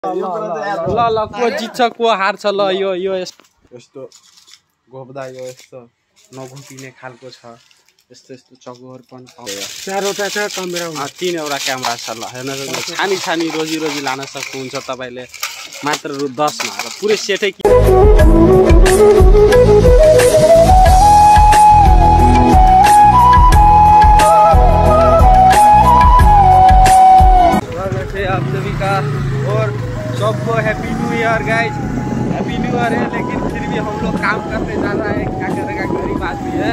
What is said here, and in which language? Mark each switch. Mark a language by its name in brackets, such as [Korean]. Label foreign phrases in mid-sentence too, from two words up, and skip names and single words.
[Nepali] ल ल को जित्छ को हार्छ ल यो यस्तो घोप्दा यो यस्तो नघोपिने खालको छ यस्तो चकोर पनि चारवटा छ क्यामेरा 3वटा क्यामेरा छ ल हेर्न छानी रोजी लान सक्नुहुन्छ तपाईले मात्र रु 10 मा र पुरै सेटै [Hindi] आप सभी का और सबको [English] Happy New Year guys. Happy New Year [Hindi] है लेकिन फिर भी हम लोग काम करते जा रहा है, क्या करेगा, गरीब आदमी है।